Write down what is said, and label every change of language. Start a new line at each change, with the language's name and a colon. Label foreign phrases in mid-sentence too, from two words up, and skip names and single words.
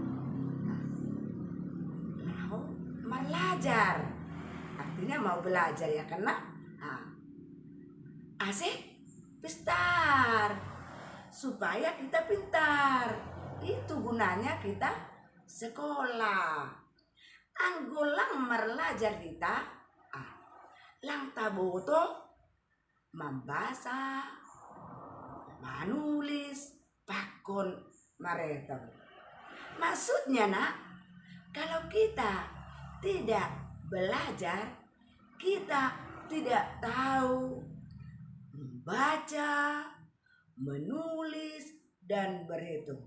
Indonesian: Belajar. Artinya mau belajar ya kan nak? Asik pintar. Supaya kita pintar. Itu gunanya kita sekolah.
Batak Simalungun: Anggolang merlajar kita. Lang taboto
Indonesian: membaca, menulis,
Batak Simalungun: pakon maretong.
Indonesian: Maksudnya nak, kalau kita tidak belajar, kita tidak tahu membaca, menulis, dan berhitung.